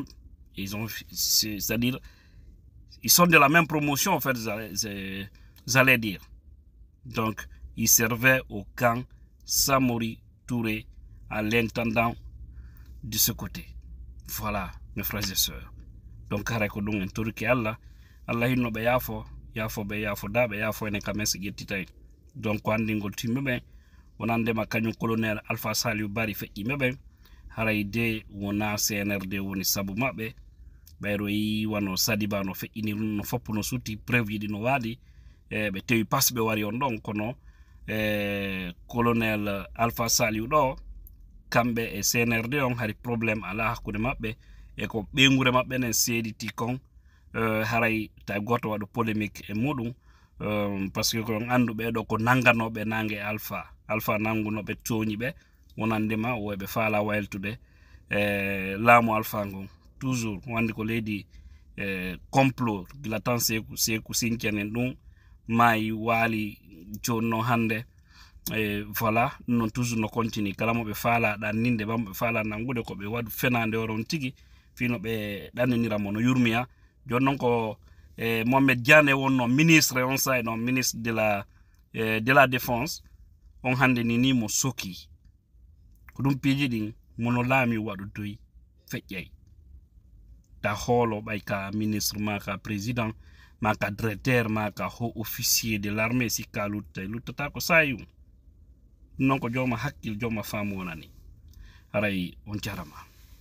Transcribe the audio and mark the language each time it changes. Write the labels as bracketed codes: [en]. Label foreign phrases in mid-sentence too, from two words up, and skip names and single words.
[fr] C'est-à-dire, ils sont de la même promotion, en fait, j'allais dire. Donc, il servait au camp Samori Touré à l'intendant de ce côté. Voilà, mes frères et sœurs. Donc, Harakodong en Turki Allah hino be yafo be yafo da be yafo ene kames gettitay. [ff] Donc, wandingol timmebe wonande ma kañum colonel Alpha Saliou Barry feƴƴimeɓe haray de wona CNRD woni sabu maɓɓe ɓayro yi wano Sadiba no feƴƴini ɗum no foppu no sutti preuve yiɗi no waɗi ɓe tewi pasɓe wari on ɗon kono colonel Alpha Saliou ɗo kamɓe e CNRD on hari probléme ala hakkude maɓɓe e ko ɓeygure maɓɓe nen seediti kon haray tawi goto waɗa polémique e muɗum [fr] parce que [ff] kon andu ɓeɗo ko nanganoɓe nangue alpha nangunoɓe tooñi ɓe wonandema woɓe faala wayltude laamu alpha ngon toujours wandi ko leydi complot gila tan seku sinkenen ɗum maayi waali joni noon hande voilà non toujours no continue kala mo ɓe faala ɗanninde bamɓe faala nangude ko ɓe waɗu fenande oron tigi fino ɓe ɗannaniramo no yurmiya joni noon ko Mohamed Diane wonno ministre on sa non [fr] ministre de la défense [ff] on hande ni mo soki ko ɗum piiji ɗin mono laami waɗu doyi feƴƴay ta hoolo ɓay ka ministre ma ka président ma ka directeur ma ka [fr] haut officier de l'armée [ff] sikka luttata ko sayum non ko joma hakkil joma faamu wonani haray on jarama.